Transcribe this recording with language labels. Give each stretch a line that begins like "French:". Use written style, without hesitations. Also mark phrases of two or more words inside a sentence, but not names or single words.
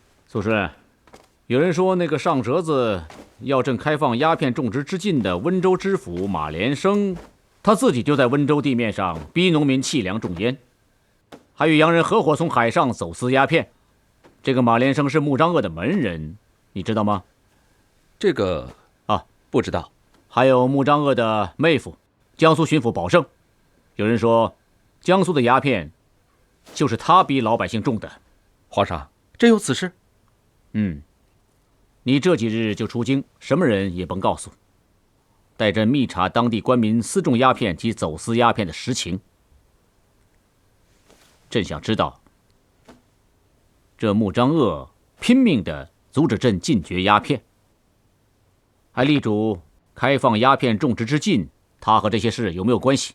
Chinese: 蘇順，有人說那個上折子要朕開放鴉片種植之禁的溫州知府馬連生，他自己就在溫州地面上逼農民棄糧種煙，還與洋人合夥從海上走私鴉片。這個馬連生是穆彰鄂的门人，你知道嗎？这个不知道。还有穆彰鄂的妹夫，江蘇巡抚保勝，有人說江蘇的鴉片就是他逼老百姓種的。皇上，真有此事？你这幾日就出京，什麼人也甭告訴，帶朕密查當地官民私種鴉片及走私鴉片的實情。朕想知道，這穆彰鄂拼命地阻止朕禁絕鴉片，還力主開放鴉片種植之禁，他和這些事有沒有關係？